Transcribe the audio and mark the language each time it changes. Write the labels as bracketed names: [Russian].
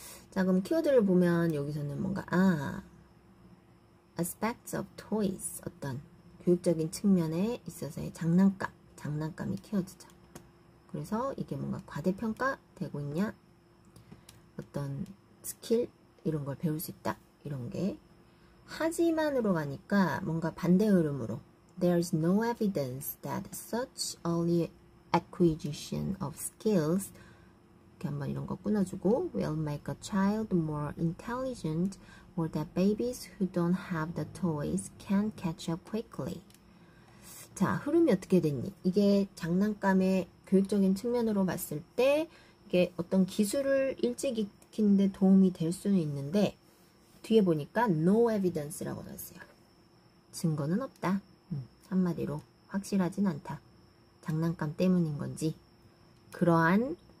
[Korean] 자, 그럼 키워드를 보면 여기서는 뭔가 [English] aspects of toys [Korean] 어떤 교육적인 측면에 있어서의 장난감이 키워드죠. 그래서 이게 뭔가 과대평가 되고 있냐? 어떤 스킬 이런 걸 배울 수 있다. 이런 게 하지만으로 가니까 뭔가 반대 흐름으로 [English] There's no evidence that such early acquisition of skills [Korean] 이렇게 한번 이런 거 끊어주고 [English] will make a child more intelligent or that babies who don't have the toys can catch up quickly. [Korean] 자, 흐름이 어떻게 됐니? 이게 장난감의 교육적인 측면으로 봤을 때 이게 어떤 기술을 일찍 익히는데 도움이 될 수는 있는데 뒤에 보니까 [English] no evidence [Korean] 라고 나왔어요. 증거는 없다. 한마디로 확실하진 않다. 장난감 때문인 건지 그러한